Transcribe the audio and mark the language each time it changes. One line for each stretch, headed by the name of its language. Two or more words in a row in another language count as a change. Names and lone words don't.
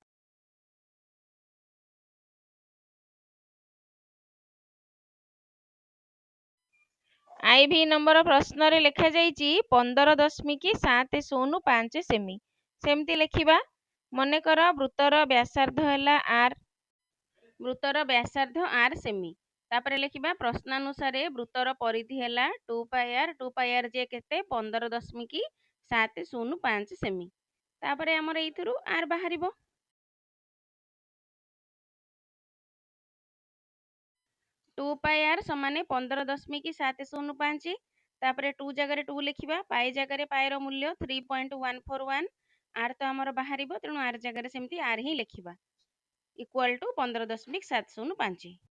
Odia: IV ନମ୍ବର ପ୍ରଶ୍ନରେ ଲେଖାଯାଇଛି 15.705 ସେମି। ସେମିତି ଲେଖିବା, ମନେକର ବୃତ୍ତର ବ୍ୟାସାର୍ଦ୍ଧ ହେଲା r, ବୃତ୍ତର ବ୍ୟାସାର୍ଦ୍ଧ r ସେମି। ତାପରେ ଲେଖିବା ପ୍ରଶ୍ନାନୁସାରେ ବୃତ୍ତର ପରିଧି ହେଲା 2πr, 2πr ଯେ କେତେ 15.705 ସେମି। ତାପରେ ଆମର ଏଇଥିରୁ r ବାହାରିବ। 2πr ସମାନେ 15.705। ତାପରେ 2 ଜାଗାରେ 2 ଲେଖିବା, ପାଏ ଜାଗାରେ ପାଏର ମୂଲ୍ୟ 3.141, ଆର୍ ତ ଆମର ବାହାରିବ, ତେଣୁ ଆର୍ ଜାଗାରେ ସେମିତି ଆର୍ ହିଁ ଲେଖିବା,
English: equal to
Odia: 15.705।